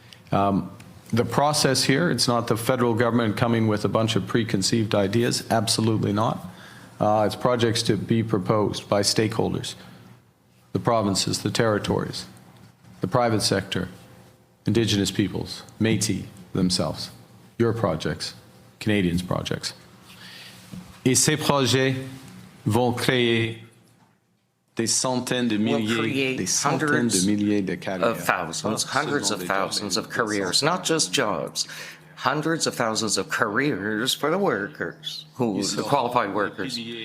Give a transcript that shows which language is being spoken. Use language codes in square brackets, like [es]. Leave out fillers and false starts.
[en] The process here, it's not the federal government coming with a bunch of preconceived ideas, absolutely not. It's projects to be proposed by stakeholders, the provinces, the territories, the private sector, Indigenous peoples, Métis themselves, your projects, Canadians' projects. [fr] Et ces projets vont créer des centaines de milliers, de carrières. [en] Of thousands, hundreds of thousands of careers, not just jobs, hundreds of thousands of careers for the workers, the qualified workers.